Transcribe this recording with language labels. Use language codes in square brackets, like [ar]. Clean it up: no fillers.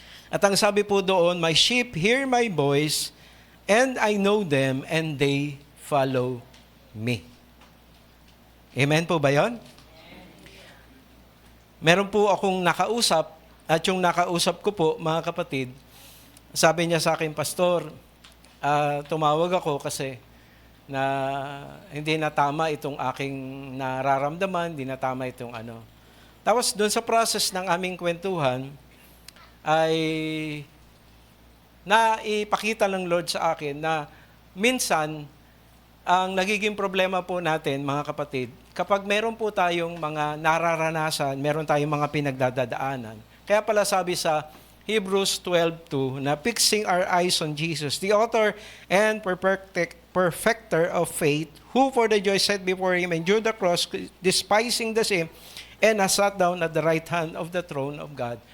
[tl] At ang sabi po doon, [en] my sheep hear my voice, and I know them, and they follow me. [tl] Amen po ba yun? Meron po akong nakausap, at yung nakausap ko po, mga kapatid, sabi niya sa akin, Pastor, tumawag ako kasi na hindi na tama itong aking nararamdaman, hindi na tama itong ano. Tapos doon sa process ng aming kwentuhan, ay naipakita ng Lord sa akin na minsan, ang nagiging problema po natin, mga kapatid, kapag meron po tayong mga nararanasan, meron tayong mga pinagdadaanan. Kaya pala sabi sa Hebrews 12:2 na [en] fixing our eyes on Jesus, the author and perfecter of faith, who for the joy set before Him endured the cross, despising the shame, and has sat down at the right hand of the throne of God.